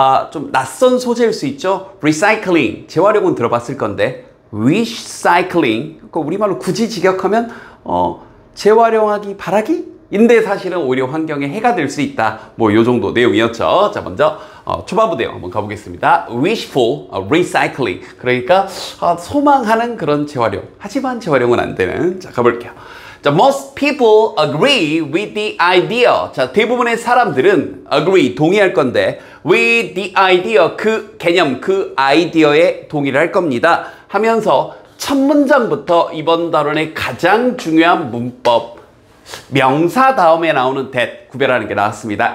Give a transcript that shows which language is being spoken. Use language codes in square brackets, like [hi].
[ko] 좀 낯선 소재일 수 있죠? recycling, 재활용은 들어봤을 건데 recycling, 우리말로 굳이 직역하면 재활용하기 바라기? 인데 사실은 오히려 환경에 해가 될 수 있다. 뭐 요 정도 내용이었죠. 자, 먼저 초반부 내용 한번 가보겠습니다. [en] wishful recycling, [ko] 그러니까 소망하는 그런 재활용, 하지만 재활용은 안 되는. 자, 가볼게요. 자, [en] most people agree with the idea. [ko] 자, 대부분의 사람들은 agree, 동의할 건데 [en] with the idea, [ko] 그 개념, 그 아이디어에 동의를 할 겁니다 하면서 첫 문장부터 이번 단원의 가장 중요한 문법, 명사 다음에 나오는 that 구별하는 게 나왔습니다.